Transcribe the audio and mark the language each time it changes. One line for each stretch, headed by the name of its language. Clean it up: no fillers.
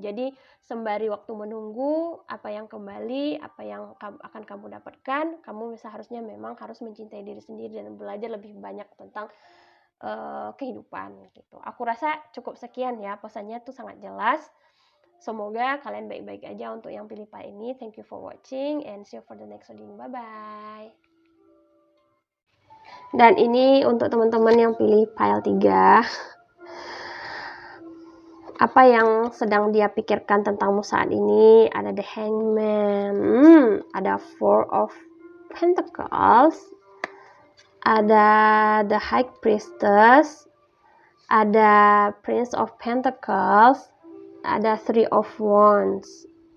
Indonesian: Jadi sembari waktu menunggu apa yang kembali, apa yang akan kamu dapatkan, kamu seharusnya memang harus mencintai diri sendiri dan belajar lebih banyak tentang kehidupan gitu. Aku rasa cukup sekian ya, pesannya tuh sangat jelas. Semoga kalian baik-baik aja untuk yang pilih file ini.
English: Thank you for watching and see you for the next video. Bye bye.
Indonesian: Dan ini untuk teman-teman yang pilih file 3, apa yang sedang dia pikirkan tentangmu saat ini. Ada the Hangman, ada Four of Pentacles, ada the High Priestess, ada Prince of Pentacles, ada Three of Wands.